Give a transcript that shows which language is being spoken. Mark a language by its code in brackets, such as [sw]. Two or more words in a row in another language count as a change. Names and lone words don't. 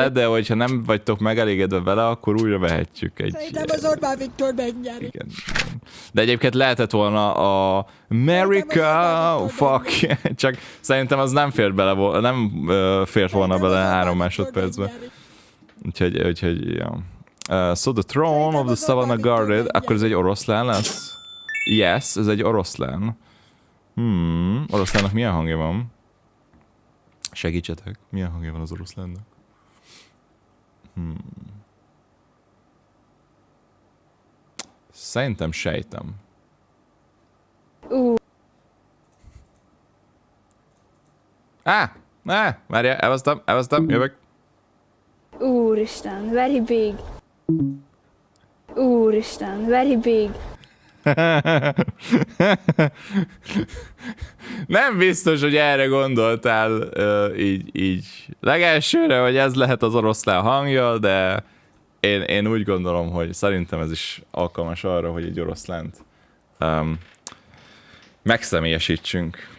[hu] vele, de hogyha nem vagytok megelégedve vele, akkor újra vehetjük egy... Szerintem az Orbán Viktor megnyeri. Igen. De egyébként lehetett volna a America, fuck, csak szerintem az nem fért bele, fért volna Szerintem bele az Orbán 3 Viktor másodpercbe. megnyeri. Úgyhogy ja. [en] So the throne of the Savannah Guarded, [hu] akkor ez egy oroszlán lesz? Yes, ez egy oroszlán. Oroszlánnak milyen hangja van? Segítsetek, milyen hangja van az oroszlánnak? Szerintem sejtem. Várjál, elvesztem, jövök. Úristen, [en] very big. Úristen, very big. [hu] Nem biztos, hogy erre gondoltál így legelsőre, hogy ez lehet az oroszlán hangja, de én úgy gondolom, hogy szerintem ez is alkalmas arra, hogy egy oroszlánt megszemélyesítsünk.